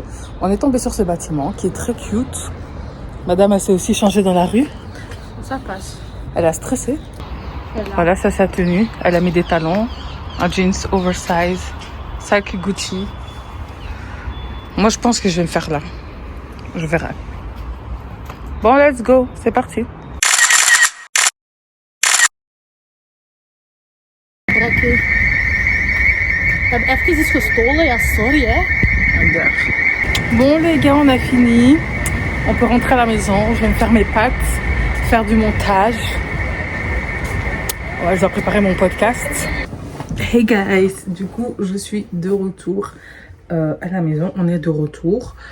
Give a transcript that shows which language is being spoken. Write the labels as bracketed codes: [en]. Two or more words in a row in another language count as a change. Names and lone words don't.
[fr] On est tombé sur ce bâtiment qui est très cute. Madame, elle s'est aussi changée dans la rue. Ça passe. Elle a stressé. Voilà, ça, sa tenue. Elle a mis des talons. Un jeans oversize, sac Gucci. Moi, je pense que je vais me faire là. Je verrai. Bon, [en] let's go. [fr] C'est parti. Braqué. [nl] Ik heb even iets gestolen, ja sorry hè. [fr] Bon, les gars, on a fini. On peut rentrer à la maison. Je vais me faire mes pâtes, faire du montage. Ouais, je dois préparer mon podcast. [en] Hey guys, [fr] du coup je suis de retour à la maison, on est de retour.